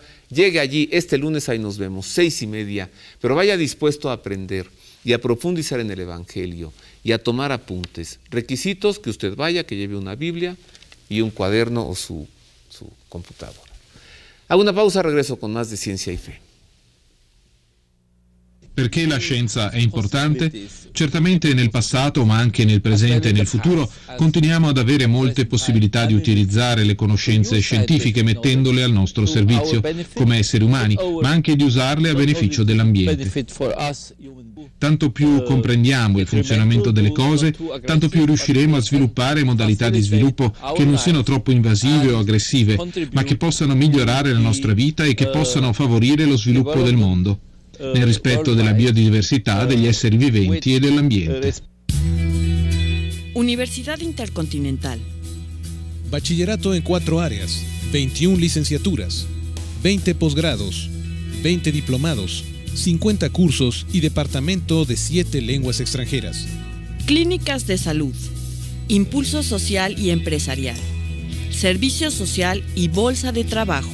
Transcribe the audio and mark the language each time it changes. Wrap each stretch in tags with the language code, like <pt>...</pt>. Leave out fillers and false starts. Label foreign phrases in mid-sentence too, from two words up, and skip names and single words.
<es>Llegue allí, este lunes ahí nos vemos, 6:30, pero vaya dispuesto a aprender y a profundizar en el Evangelio y a tomar apuntes. Requisitos: que usted vaya, que lleve una Biblia y un cuaderno o su computadora. Hago una pausa, regreso con más de Ciencia y Fe.</es> <it>Perché la scienza è importante? Certamente nel passato, ma anche nel presente e nel futuro, continuiamo ad avere molte possibilità di utilizzare le conoscenze scientifiche mettendole al nostro servizio come esseri umani, ma anche di usarle a beneficio dell'ambiente. Tanto più comprendiamo il funzionamento delle cose, tanto più riusciremo a sviluppare modalità di sviluppo che non siano troppo invasive o aggressive, ma che possano migliorare la nostra vita e che possano favorire lo sviluppo del mondo, nel rispetto della biodiversità, degli esseri viventi e dell'ambiente.</it> <es>Universidad Intercontinental. Bachillerato en 4 áreas, 21 licenciaturas, 20 posgrados, 20 diplomados, 50 cursos y departamento de 7 lenguas extranjeras. Clínicas de salud, impulso social y empresarial, servicio social y bolsa de trabajo.</es>